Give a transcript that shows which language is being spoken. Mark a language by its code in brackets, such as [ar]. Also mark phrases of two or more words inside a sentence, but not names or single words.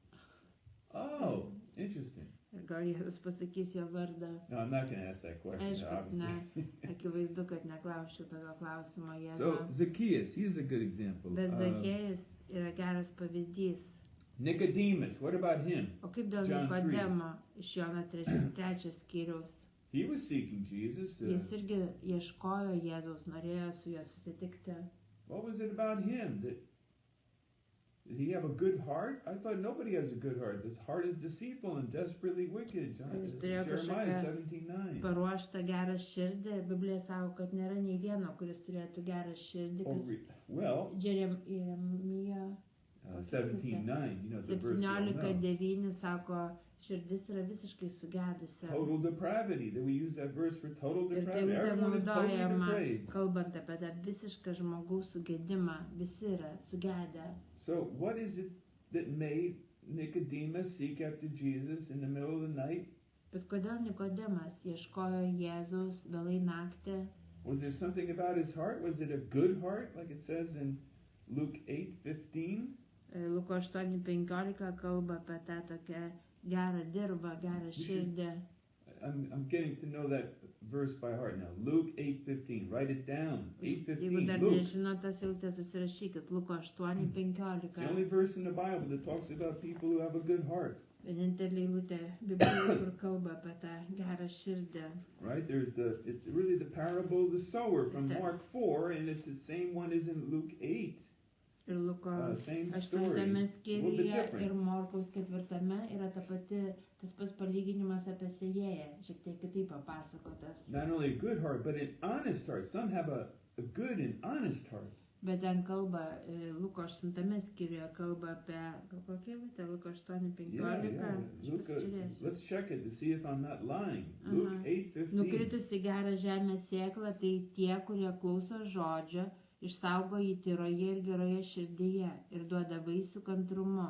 [en] Oh, interesting. [lt] Ir gal Jėzus pasakys jo vardą. [en] No, I'm not going to ask that question, [lt] Aišku, [en] obviously. [lt] Akivaizdu, kad neklausčiau tokio klausimo [en] So, [lt] Jėzų. [en] Zacchaeus, he's a good example. [lt] Bet Zachiejus yra geras pavyzdys. [en] Nicodemus, what about him? [lt] O kaip dėl [en] John 3. [lt] Nikodemo iš Jono 3 skyriaus? [en] He was seeking Jesus. [lt] Jis irgi ieškojo Jėzaus, norėjo su juo susitikti. [en] What was it about him? Did he have a good heart? I thought nobody has a good heart. His heart is deceitful and desperately wicked. [lt] Jis turėjo [en] Jeremiah [lt] kažkokią [en] 17:9. [lt] paruoštą gerą širdį. Biblija sako, kad nėra nei vieno, kuris turėtų gerą širdį. [en] Oh, well, [lt] Jeremija [en] 17:9, the verse we all know. [lt] 17:9 sako, širdis yra visiškai sugedusi. [en] Total depravity. That we use that verse for total [lt] Ir tai [en] depravity. Everyone is totally [lt] naudojama, [en] depraved. [lt] kalbant apie tą visišką žmogaus sugedimą. Visi yra sugedę. [en] So what is it that made Nicodemus seek after Jesus in the middle of the night? [lt] Bet kodėl Nikodemas ieškojo Jėzaus vėlai naktį? [en] Was there something about his heart? Was it a good heart, like it says in Luke 8:15? [lt] Luko 8:15 kalba apie tą tokią gerą dirbą, gerą širdį. [en] I'm getting to know that verse by heart now. Luke 8:15. Write it down. [lt] Jeigu [en] 8:15. [lt] dar [en] Luke. [lt] nežinot tos eilutės, susirašykit. Luko [en] It's the only 8:15. verse in the Bible that talks about people who have a good heart. [lt] Vienintelė eilutė Biblijoje, kur kalba apie tą gerą širdį. [en] Right? It's really the parable of the sower from Okay. Mark 4, and it's the same one as in Luke 8. [lt] Ir Luko [en] Same story. [lt] 8 [en] A little bit [lt] skyriuje [en] different. [lt] ir Morkaus 4 yra tas pats palyginimas apie sėjėją, šiek tiek kitaip papasakotas. [en] Not only a good heart, but an honest heart. Some have a good and honest heart. [lt] Bet ten kalba, Luko 8 skyriuje kalba apie, gal kokia eilutė, Luko 8:15. [en] Luke, [lt] Pasižiūrėsiu. [en] let's check it to see if I'm not lying. Uh-huh. Luke 8:15. [lt] Nukritusi gerą žemės sėklą, tai tie, kurie klauso žodžio, išsaugo jį tyroje ir geroje širdyje ir duoda vaisių kantrumu.